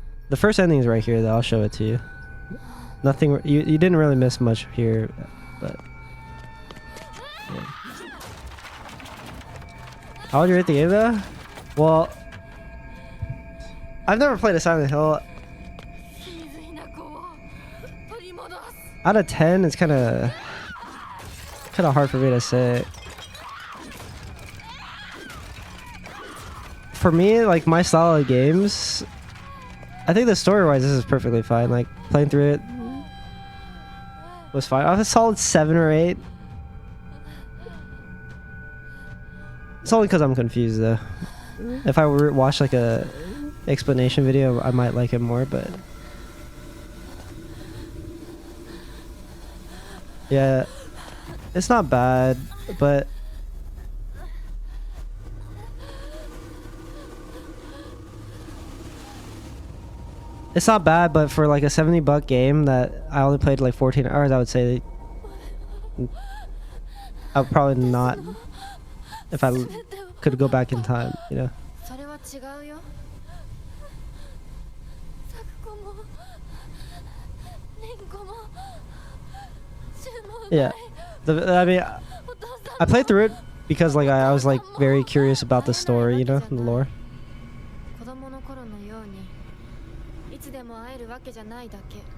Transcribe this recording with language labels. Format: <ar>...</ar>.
<en>The first ending is right here, though. I'll show it to you. Nothing. You didn't really miss much here, but yeah. How would you rate the game, though? Well, I've never played a Silent Hill.</en> <ja>清水ひな子を取り戻す。</ja> <en>Out of 10, it's kind of hard for me to say. For me, like my style of games, I think the story-wise, this is perfectly fine. Like playing through it was fine. I was a solid 7 or 8. It's only because I'm confused, though. If I were to watch like a explanation video, I might like it more. But yeah, it's not bad. But It's not bad, but for like a $70 game that I only played like 14 hours, I would say I would probably not if I could go back in time, you know.</en> <ja>それは違うよ。咲子も凛子も柊もうまい。</ja> <en>Yeah. I mean,</en> <ja>お父さん</ja> <en>I played through it because like I was like very curious about the story, you know, the lore.</en> <ja>子供の頃のようにいつでも会えるわけじゃないだけ。</ja>